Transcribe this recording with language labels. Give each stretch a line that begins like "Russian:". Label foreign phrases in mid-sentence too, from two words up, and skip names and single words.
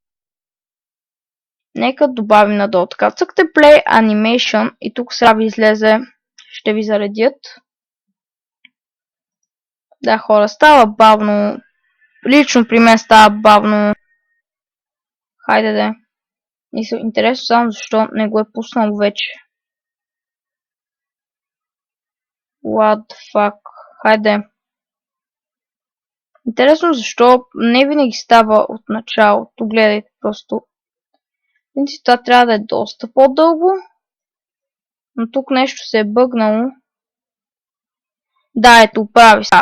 Bulgarian: Нека добавим надолу. Така, цъкате
English: Play Animation
Bulgarian: и тук сега ви излезе, ще ви заредят. Да, хора, става бавно. Лично при мен става бавно. Хайде да. Интересно само защо не го е пуснал вече.
English: What the fuck.
Bulgarian: Хайде. Интересно защо не винаги става от началото. Гледайте просто. Това трябва да е доста по-дълго. Но тук нещо се е бъгнало. Да, ето, прави се.